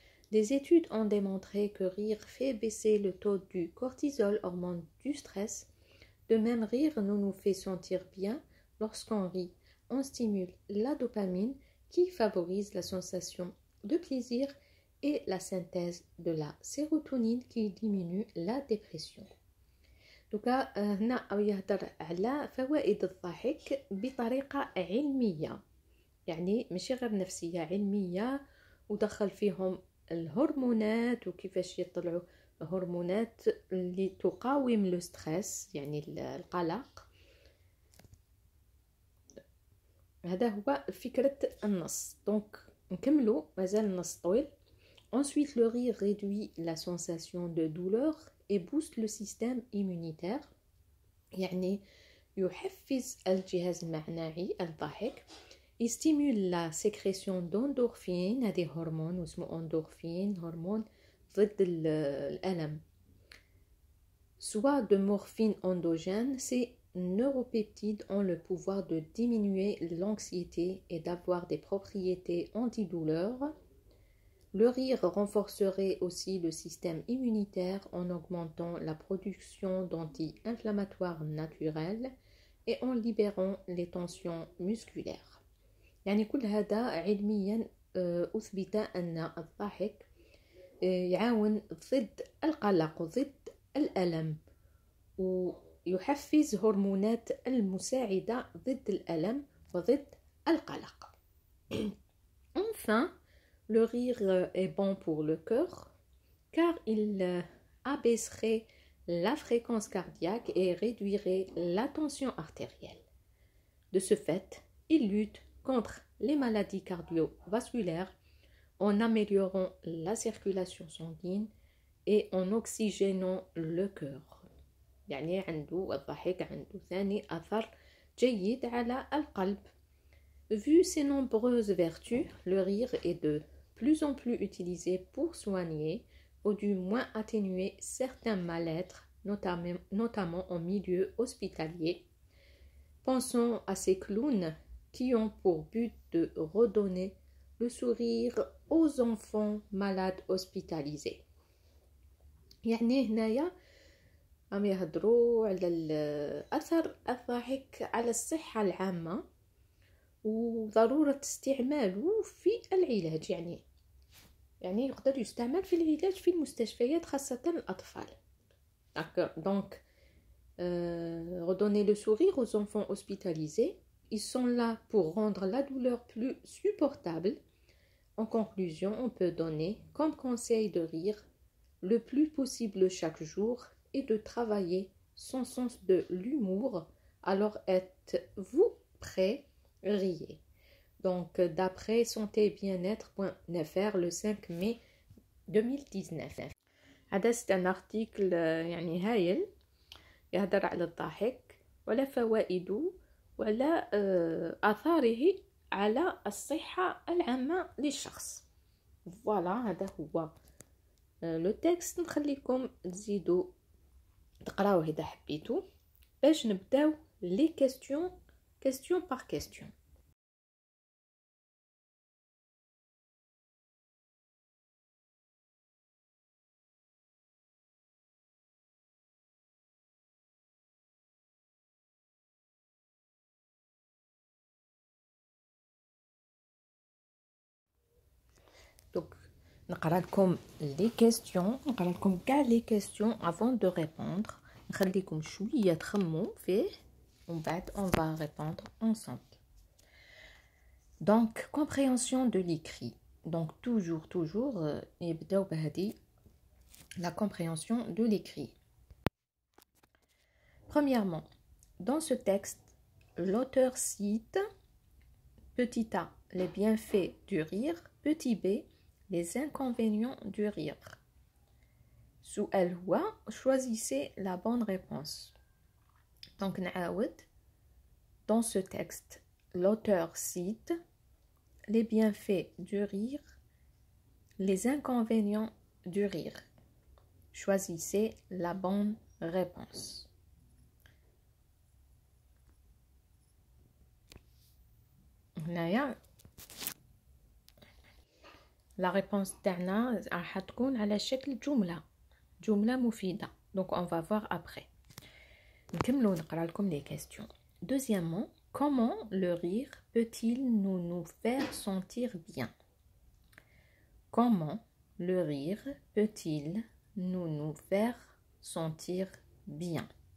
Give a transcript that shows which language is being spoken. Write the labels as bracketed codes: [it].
[fr] Des études ont démontré que rire fait baisser le taux du cortisol, hormone du stress. De même, rire nous fait sentir bien. Lorsqu'on rit, on stimule la dopamine qui favorise la sensation de plaisir et la synthèse de la sérotonine qui diminue la dépression. [ar] Donc, هنا يهضر على فوائد الضحك بطريقة علمية، يعني ماشي غير نفسية، علمية، ودخل فيهم الهرمونات وكيفاش يطلعوا هرمونات اللي تقاوم لو ستريس، يعني القلق. هذا هو فكرة النص. دونك نكملوا، مازال النص طويل. [fr] Ensuite, le rire réduit la sensation de douleur et booste le système immunitaire. [ar] يعني يحفز الجهاز المناعي الضحك. [fr] Il stimule la sécrétion d'endorphine. [ar] هذه هرمون اسمه endorphine، هرمون ضد الألم. [fr] Soit de morphine endogène, ces neuropeptides ont le pouvoir de diminuer l'anxiété et d'avoir des propriétés antidouleurs. Le rire renforcerait aussi le système immunitaire en augmentant la production d'anti-inflammatoires naturels et en libérant les tensions musculaires. [ar] يعني كل هذا علميا أثبت أن الضحك يعاون ضد القلق وضد الألم، ويحفز هرمونات المساعدة ضد الألم وضد القلق. [fr] Enfin, le rire est bon pour le cœur car il abaisserait la fréquence cardiaque et réduirait la tension artérielle. De ce fait, il lutte contre les maladies cardiovasculaires en améliorant la circulation sanguine et en oxygénant le cœur. [ar] يعني عنده الضحك عنده ثاني أثر جيد على القلب. [fr] Vu ses nombreuses vertus, le rire est de plus en plus utilisé pour soigner ou du moins atténuer certains mal-être, notamment en milieu hospitalier. Pensons à ces clowns qui ont pour but de redonner le sourire aux enfants malades hospitalisés. [ar] يعني هنايا عم يهضروا على أثر الضحك على الصحة العامة وضرورة استعماله في العلاج. يعني يقدر يستعمل في العلاج في المستشفيات خاصة الأطفال. [fr] Donc, redonner le sourire aux enfants hospitalisés. Ils sont là pour rendre la douleur plus supportable. En conclusion, on peut donner comme conseil de rire le plus possible chaque jour et de travailler son sens de l'humour. Alors êtes-vous prêt? Riez. Donc, d'après santé-bien-être.fr le 5 mai 2019. [ar] هذا [fr] un article [ar] يعني هايل يهدر على الضحك وعلى فوائده وعلى آثاره على الصحة العامة للشخص. فوالا هذا هو لو تكست. نخليكم تزيدوا تقراوه إذا حبيتوا باش نبداو لي كيستيون [fr] par question. [ar] نقرا لكم [fr] les questions [ar] نقرا لكم كاع les questions [fr] avant de répondre. [ar] نخليكم شويه تخمموا فيه ومن بعد [fr] on va répondre ensemble. Donc compréhension de l'écrit. Donc toujours [ar] يبداو بهذه [fr] la compréhension de l'écrit. Premièrement, dans ce texte, l'auteur cite petit a, les bienfaits du rire, petit b, les inconvénients du rire. [ar] سؤال هو [fr] choisissez la bonne réponse. Donc [ar] نعاود, [fr] dans ce texte, l'auteur cite les bienfaits du rire, les inconvénients du rire. Choisissez la bonne réponse. La réponse [ar] تاعنا راح تكون على شكل جملة مفيدة. [fr] Donc on va voir après. [ar] نكملوا نقرا لكم [fr] les questions. Deuxièmement, comment le rire peut-il nous faire sentir bien? Comment le rire peut-il nous faire sentir bien?